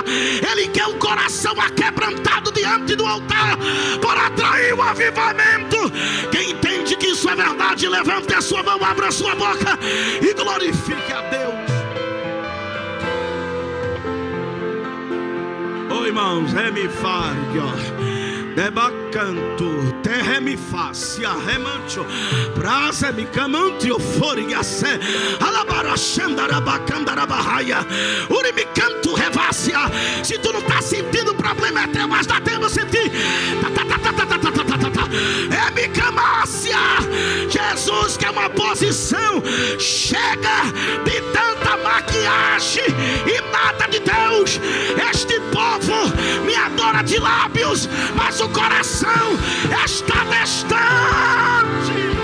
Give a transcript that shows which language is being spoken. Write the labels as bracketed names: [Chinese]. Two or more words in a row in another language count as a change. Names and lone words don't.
[Portuguese] Ele quer um coração aquebrantado diante do altar para atrair o avivamento. Quem entende que isso é verdade, levante a sua mão, abra a sua boca e glorifique a Deus. Irmãos, debacanto, terremifacia, remancho, praza me camantio, foriace, alabarachandarabacandarabahaya, urimicanto, revácia. Se tu não está sentindo, o problema é teu, mas dá tempo de sentir. É micamácia. Jesus quer uma posição. Chega de tanta maquiagem e nada de Deus. Este povo me adora de lábios, mas o coração está distante.